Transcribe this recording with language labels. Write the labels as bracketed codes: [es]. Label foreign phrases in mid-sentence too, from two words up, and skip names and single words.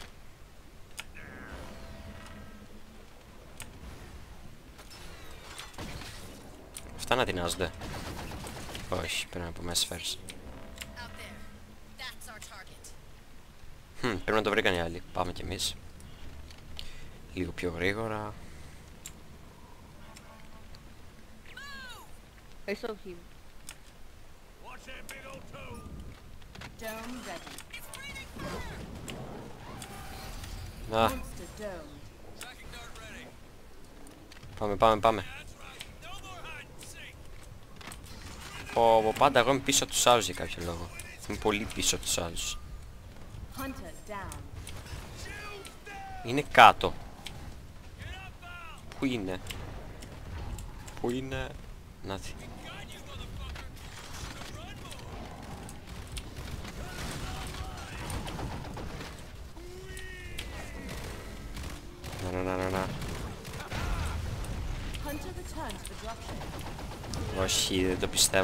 [el] Αυτά να τεινάζονται. Όχι, πρέπει να πούμε σφαίρες. Πρέπει να το βρήκαν οι άλλοι. Πάμε κι εμείς. Λίγο πιο γρήγορα. [en] I saw him. Dome ready. [el] Να, [en] Monster dome. [el] πάμε. Πάντα εγώ είμαι πίσω από τους άλλους για κάποιο λόγο. Είμαι πολύ πίσω από τους άλλους. [en] Hunter down. [el] Είναι κάτω. Πού είναι? Να δει. Να. [en] Hunter returns to the dropship. [el] Όχι, δεν το πιστεύω.